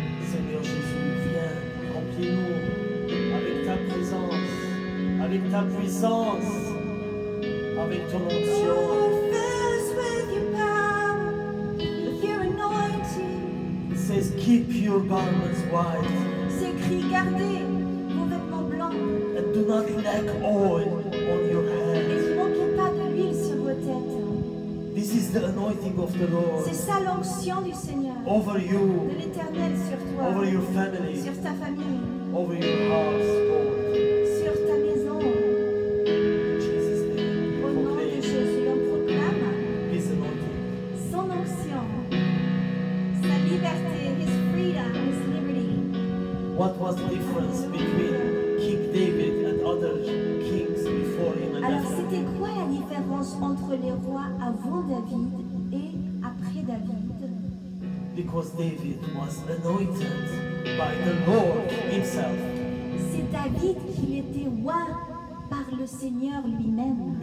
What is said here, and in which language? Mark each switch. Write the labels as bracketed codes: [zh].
[fr] Seigneur Jésus, viens, remplis-nous avec ta présence, avec ta puissance, avec ton onction. [en] Oh, fill us with your power, with your anointing. It says, keep your garments white [fr] C'est écrit, gardez vos vêtements blancs [en] and do not lack oil on your [fr] et [en] head. [fr] ne manquez pas de l'huile sur vos têtes. [en] This is the anointing of the Lord [fr] C'est ça l'onction du Seigneur, [en] over [fr] de [en] you, [fr] l'Éternel sur toi, [en] over your family, [fr] sur ta famille, [en] over your household. [fr] sur ta maison. [en] In Jesus' name, [fr] Au [en] we [fr] nom de [en] proclaim [fr] Jésus, on proclame [en] His anointing. [fr] son onction, sa liberté, [en] his freedom, his liberty. What was the difference between King David and other kings before him and [fr] Alors, [en] after [fr] c'était [en] him? [fr] quoi la différence entre les rois avant David et après David? [en] Because David was anointed by the Lord Himself [fr] C'est David qui était oint par le Seigneur lui-même.